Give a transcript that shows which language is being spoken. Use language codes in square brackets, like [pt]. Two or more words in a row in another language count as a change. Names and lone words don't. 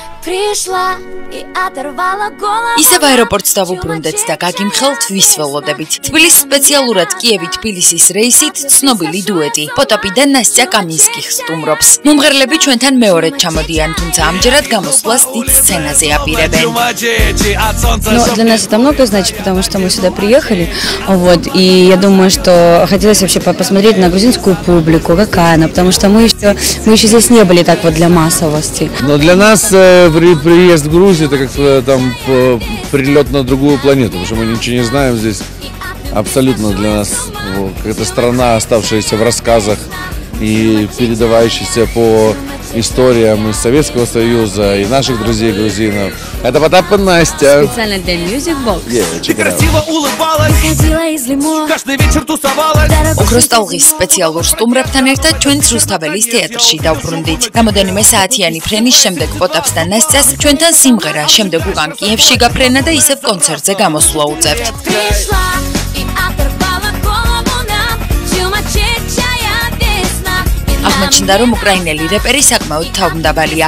[ka] ისევ აეროპორტს დავუბრუნდეთ და გაგიმხელთ ვისველოდებით. თბილისის სპეციალურად კიევი-თბილისის რეისით ცნობილი დუეტი. პოტაპი და ნასტია კამინსკი სტუმრობს. მომღერლები ჩვენთან მეორედ ჩამოდიან, თუმცა ამჯერად გამოსვლას დიდ სცენაზე აპირებენ. [ru] Ну, для нас это много значит, потому что мы сюда приехали, вот, и я думаю, что хотелось вообще посмотреть на грузинскую публику, какая она, потому что мы еще здесь не были так вот для массовости. Но для нас приезд в Грузию это как там прилет на другую планету, потому что мы ничего не знаем здесь. Абсолютно для нас какая-то страна, оставшаяся в рассказах и передавающаяся по историям из Советского Союза и наших друзей грузинов. Это Потап и Настя. Специально для Music Box. Ты красиво улыбалась, каждый вечер тусовалась. [ka] ოქროს ტალღის სპეციალურ სტუმრებთან ერთად ჩვენც რუსთაველის თეატრში დავბრუნდით. რამოდენიმე საათიანი ფრენის შემდეგ პოტაპს და ნასტიას ჩვენთან სიმღერა, შემდეგ უკან კიევში გაფრენა და ისევ კონცერტზე გამოსვლა უწევთ. აღმოჩნდა, რომ უკრაინელი რეპერი საკმაოდ თავმდაბალია.